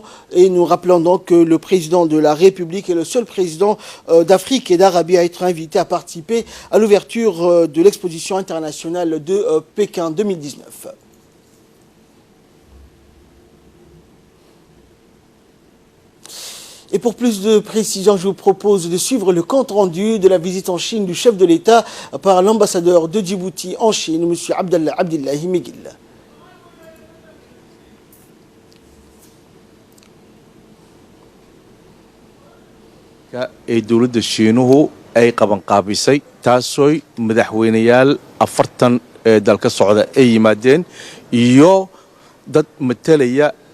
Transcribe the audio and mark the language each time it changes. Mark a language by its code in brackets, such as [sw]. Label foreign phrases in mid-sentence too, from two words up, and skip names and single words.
[fr] Et nous rappelons donc que le président de la République est le seul président d'Afrique et d'Arabie à être invité à participer à l'ouverture de l'exposition internationale de Pékin 2019. Et pour plus de précisions, je vous propose de suivre le compte-rendu de la visite en Chine du chef de l'État par l'ambassadeur de Djibouti en Chine, M. Abdallahi Miguel. [so] ee dawladda Shiinuhu ay qabanqaabisay taasoo madaxweynayaal 40 dalka socda ay yimaadeen iyo dad matalaya